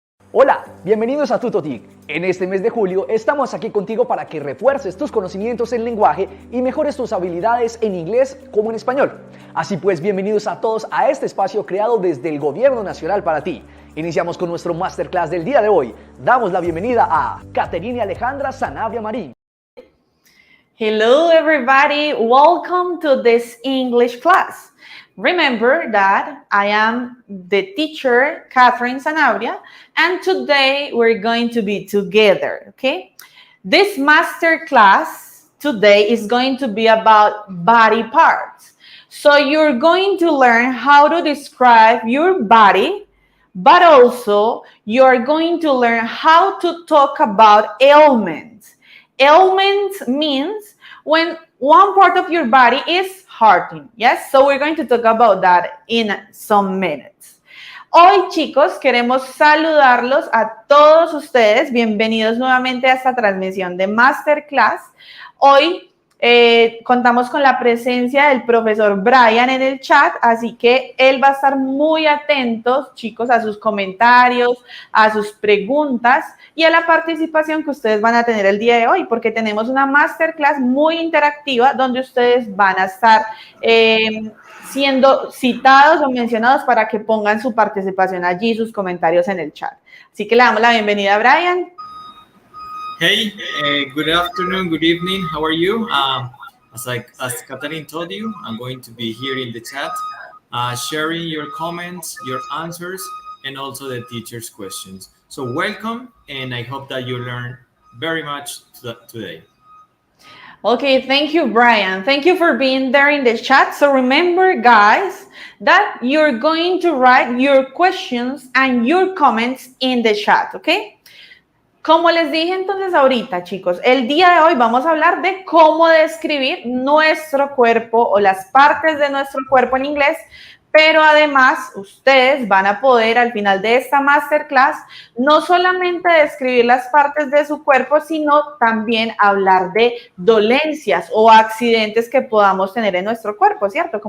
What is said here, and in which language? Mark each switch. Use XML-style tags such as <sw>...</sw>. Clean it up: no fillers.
<es>Hola, bienvenidos a TutoTIC. En este mes de julio estamos aquí contigo para que refuerces tus conocimientos en lenguaje y mejores tus habilidades en inglés como en español. Así pues, bienvenidos a todos a este espacio creado desde el Gobierno Nacional para ti. Iniciamos con nuestro Máster Class del día de hoy. Damos la bienvenida a Katherine y Alejandra Sanabria Marín.</es> <en>Hello everybody, welcome to this English class. Remember that I am the teacher, Katherine Sanabria, and today we're going to be together, okay? This master class today is going to be about body parts. So you're going to learn how to describe your body, but also you're going to learn how to talk about ailments. Ailments means when one part of your body is hurting, yes? So we're going to talk about that in some minutes.</en> <es>Hoy, chicos, queremos saludarlos a todos ustedes. Bienvenidos nuevamente a esta transmisión de Masterclass. Hoy contamos con la presencia del profesor Brian en el chat, así que él va a estar muy atento, chicos, a sus comentarios, a sus preguntas y a la participación que ustedes van a tener el día de hoy, porque tenemos una masterclass muy interactiva donde ustedes van a estar siendo citados o mencionados para que pongan su participación allí, sus comentarios en el chat. Así que le damos la bienvenida a Brian.</es> <en>Hey, good afternoon, good evening. How are you? As Katherine told you, I'm going to be here in the chat, sharing your comments, your answers, and also the teacher's questions. So welcome, and I hope that you learn very much today. Okay, thank you, Brian. Thank you for being there in the chat. So remember, guys, that you're going to write your questions and your comments in the chat, okay?</en> <es>Como les dije entonces ahorita, chicos, el día de hoy vamos a hablar de cómo describir nuestro cuerpo o las partes de nuestro cuerpo en inglés, pero además ustedes van a poder al final de esta masterclass no solamente describir las partes de su cuerpo, sino también hablar de dolencias o accidentes que podamos tener en nuestro cuerpo, ¿cierto?</es>